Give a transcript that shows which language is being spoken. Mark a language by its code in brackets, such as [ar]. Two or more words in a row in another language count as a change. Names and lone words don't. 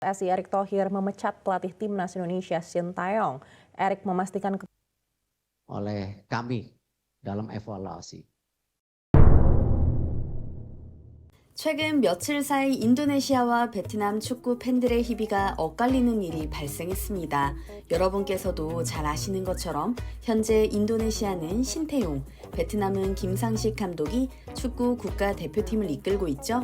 [id] PSSI Erick Thohir memecat pelatih timnas Indonesia Sintayong. Erick memastikan oleh kami dalam evaluasi. [ko] 최근 며칠 사이 인도네시아와 베트남 축구 팬들의 희비가 엇갈리는 일이 발생했습니다. 여러분께서도 잘 아시는 것처럼 현재 인도네시아는 신태용, 베트남은 김상식 감독이 축구 국가대표팀을 이끌고 있죠.